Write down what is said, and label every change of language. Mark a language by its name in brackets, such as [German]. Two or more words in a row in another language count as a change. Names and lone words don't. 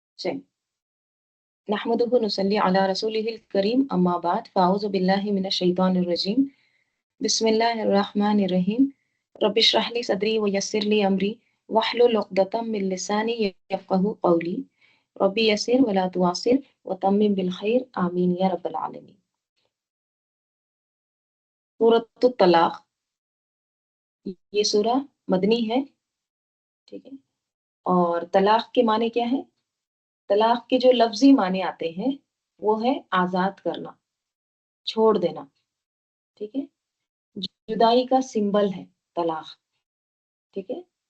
[Urdu] چلیے, [Arabic] نحمده ونصلي على رسوله الكريم أما بعد فأعوذ بالله من الشيطان الرجيم بسم الله الرحمن الرحيم رب اشرح لي صدري ويسر لي أمري واحلل عقدة من لساني يفقهوا قولي رب يسر ولا تعسر وتمم بالخير آمين يا رب العالمين. [Urdu] سورۃ الطلاق، یہ سورہ مدنی ہے، ٹھیک ہے. اور طلاق کے معنی کیا ہے? طلاق کے جو لفظی معنی آتے ہیں وہ ہے آزاد کرنا، چھوڑ دینا، ٹھیک ہے. جدائی کا سمبل ہے طلاق، ٹھیک ہے.